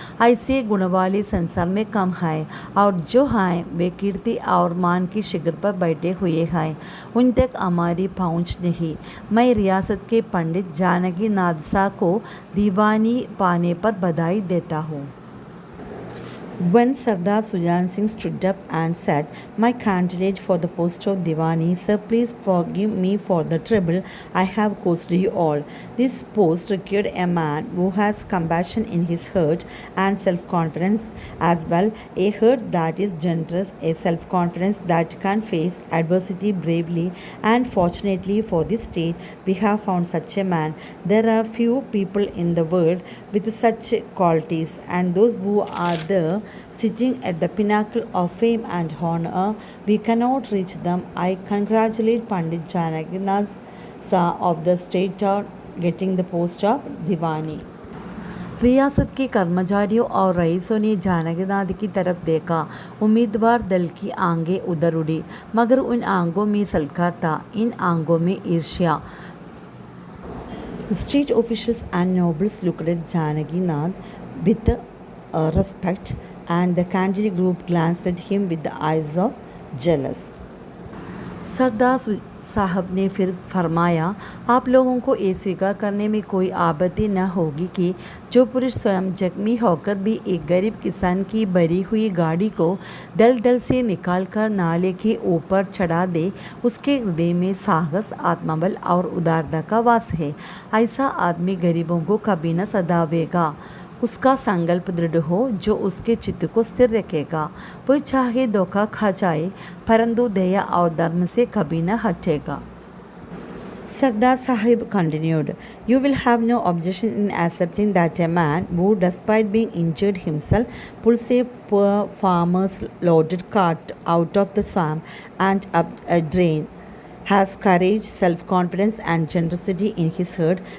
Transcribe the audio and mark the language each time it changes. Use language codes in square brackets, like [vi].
[hi] ऐसे गुण वाले संसार में कम हैं, और जो हैं वे कीर्ति और मान की शिखर पर बैठे हुए हैं। उन तक हमारी पहुंच नहीं। मैं रियासत के पंडित जानकी नाथ शाह को दीवानी पाने पर बधाई देता हूँ। [en] When Sardar Sujan Singh stood up and said, "My candidate for the post of Diwani, sir, please forgive me for the trouble I have caused you all." This post required a man who has compassion in his heart and self confidence as well, a heart that is generous, a self confidence that can face adversity bravely. And fortunately for this state, we have found such a man. There are few people in the world with such qualities, and those who are there sitting at the pinnacle of fame and honor, we cannot reach them. I congratulate Pandit Janaginath Sa of the state on getting the post of Diwani. [hi] रियासत के कर्मचारियों और रईसों ने जानकीनाथ की तरफ देखा। उम्मीदवार दल की आंखें उधर उड़ी, मगर उन आंखों में सलकार था, इन आंखों में ईर्ष्या। [en] The state officials and nobles looked at Janakinath with respect, and the candidate group glanced at him with the eyes of jealous. [hi] सरदार साहब ने फिर फरमाया, आप लोगों को ये स्वीकार करने में कोई आपत्ति न होगी कि जो पुरुष स्वयं जख्मी होकर भी एक गरीब किसान की भरी हुई गाड़ी को दलदल से निकालकर नाले के ऊपर चढ़ा दे, उसके हृदय में साहस, आत्मबल और उदारता का वास है। ऐसा आदमी गरीबों को कभी न सतावेगा। उसका संकल्प दृढ़ हो जो उसके चित्त को स्थिर रखेगा। वह चाहे धोखा खा जाए, परंतु दया और धर्म से कभी न हटेगा। [en] Sardar Sahib continued, "You will have no objection in accepting that a man who, despite being injured himself, pulls a poor farmer's loaded cart out of the swamp and up a drain, has courage, self confidence, and generosity in his heart.